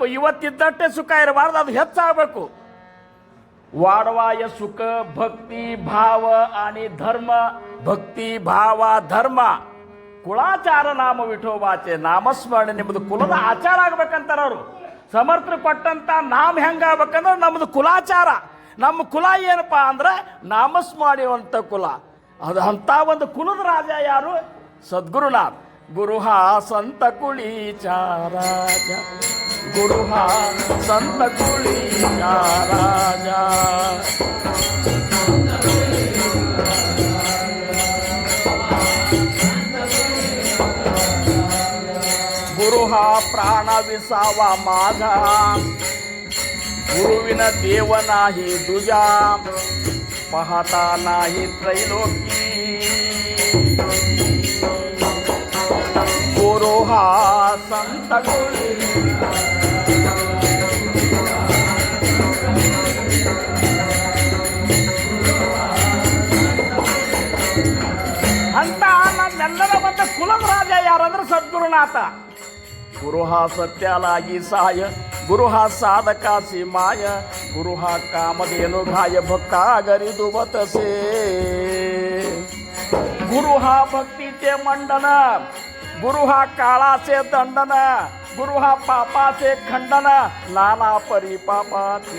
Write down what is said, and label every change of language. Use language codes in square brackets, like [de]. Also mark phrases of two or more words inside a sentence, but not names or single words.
[kn] ಇವತ್ತಿದ್ದಷ್ಟೇ ಸುಖ ಇರಬಾರ್ದು, ಅದು ಹೆಚ್ಚಾಗಬೇಕು. [mr] वाढवावे सुख भक्ति भाव आणि धर्म, भक्ति भाव धर्म, कुळाचार नाम विठोबाचे. [kn] ನಾಮಸ್ಮರಣೆ ನಿಮ್ಮದು ಕುಲದ ಆಚಾರ ಆಗ್ಬೇಕಂತಾರ ಅವರು. ಸಮರ್ಥರು ಕೊಟ್ಟಂತ ನಾಮ ಹೆಂಗಾಗ್ಬೇಕಂದ್ರೆ ನಮ್ಮದು ಕುಲಾಚಾರ. ನಮ್ಮ ಕುಲ ಏನಪ್ಪ ಅಂದ್ರೆ ನಾಮಸ್ಮರಣೆಯುವಂಥ ಕುಲ. ಅದು ಅಂಥ ಒಂದು ಕುಲದ ರಾಜ ಯಾರು? ಸದ್ಗುರುನಾಥ್. [mr] गुरु हा संत कुळीचा राजा, गुरु हा संत कुळीचा राजा. गुरु हा प्राण विसावा माझा, गुरुविन देव नाही तुझा, पाहता नाही त्रैलोकी. गुरु हा संत कुळी [kn] ಅಂತ ನನ್ನೆಲ್ಲರ ಬಂದ ಕುಲದ ರಾಜ ಯಾರಂದ್ರೆ ಸದ್ಗುರುನಾಥ. [mr] गुरु हा सत्यालागी साय, गुरु हा साधकासी माय, गुरु हा कामधेनु घाय भक्ता गरी दुबतसे. गुरु हा भक्तीचे मंडन, गुरु हा काळाचे दंडन, गुरु हा पापाचे खंडन, नाना परिपापाचे.